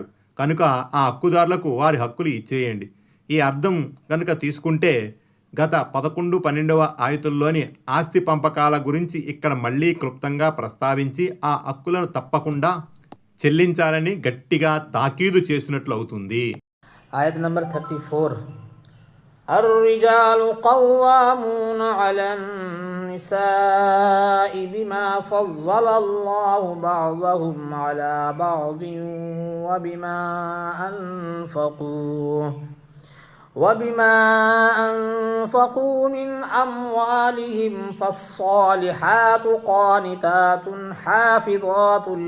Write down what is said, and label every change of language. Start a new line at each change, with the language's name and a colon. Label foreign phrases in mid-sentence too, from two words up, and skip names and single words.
Telugu: కనుక ఆ హక్కుదారులకు వారి హక్కులు ఇచ్చేయండి. ఈ అర్థం కనుక తీసుకుంటే గత 11, 12వ ఆయతుల్లోని ఆస్తి పంపకాల గురించి ఇక్కడ మళ్ళీ క్లుప్తంగా ప్రస్తావించి ఆ హక్కులను తప్పకుండా చెల్లించాలని గట్టిగా తాకీదు చేసినట్లు అవుతుంది.
Arabic: آية نمبر 34 الرجال قوامون على النساء بما فضل الله بعضهم على بعض وبما أنفقوا من أموالهم فالصالحات قانتات حافظات